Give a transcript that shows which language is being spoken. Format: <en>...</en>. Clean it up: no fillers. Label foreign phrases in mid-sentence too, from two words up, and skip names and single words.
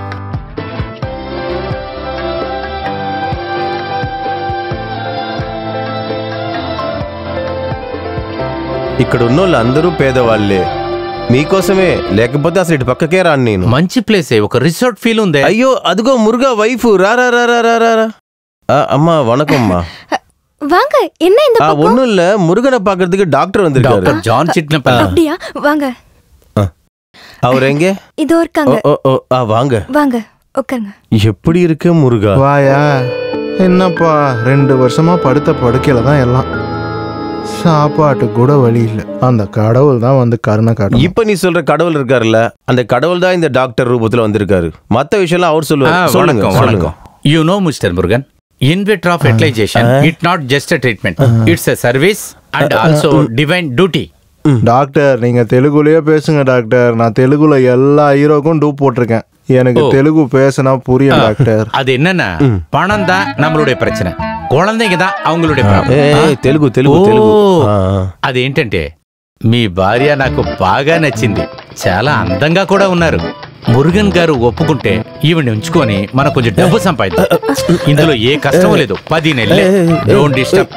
<te>ఇక్కడ ఉన్న వాళ్ళు అందరూ పేదవాళ్లే. మీకోసమే, లేకపోతే అసలు ఇటు పక్కకే రాను నేను. మంచి ప్లేసే, ఒక</te> <en>resort feel</en> <te>ఉంది. అయ్యో అదిగో మురుగా వైఫ్. రా.</te> <ta>அம்மா வணக்கம்மா. வாங்க, என்ன இந்த பக்கம்? ஒண்ணும் இல்ல, முருகனை பாக்குறதுக்கு டாக்டர் வந்திருக்காரு. டாக்டர் ஜான் சிட்னப்பள்ளி. அப்படியா? வாங்க. அவர் எங்க? இதோ இருக்காங்க. வாங்க வாங்க, உட்காருங்க. எப்படி இருக்கு முருகா? வாயா. என்னப்பா 2 வருஷமா படுத்த படுக்கையில தான் எல்லாம். சாப்பாட்டு கூட வழி இல்லை. அந்த கடவுள் தான் வந்து கருணை காட்டும். இப்ப நீ சொல்ற கடவுள் இருக்காருல்ல, அந்த கடவுள் தான் இந்த டாக்டர் ரூபத்துல வந்திருக்காரு. மத்த விஷயம்லாம் அவர் சொல்லுவாரு. சொல்லுங்க.</ta> <en>You know, Mr. Murugan, in vitro fertilization, it's not just a treatment. It's a service and also divine duty.</en> <ta>டாக்டர் நீங்க தெலுங்குலயே பேசுங்க டாக்டர். நான் தெலுங்குல எல்லா ஹீரோக்கும் டூப் போட்டிருக்கேன். எனக்கு தெலுங்கு பேசினா புரியும் டாக்டர். அது என்னன்னா பணம் தான் நம்மளுடைய பிரச்சனை, குழந்தைங்க தான் அவங்களுடைய</ta> <te>తెలుగు తెలుగు తెలుగు. అదేంటంటే మీ భార్య నాకు బాగా నచ్చింది, చాలా అందంగా కూడా ఉన్నారు. మురుగన్ గారు ఒప్పుకుంటే ఈవిని ఉంచుకొని మనం కొంచెం డబ్బు సంపాదిద్దాం. ఇందులో ఏ కష్టం లేదు. 10 నెలలే,</te> <en>don't disturb.</en>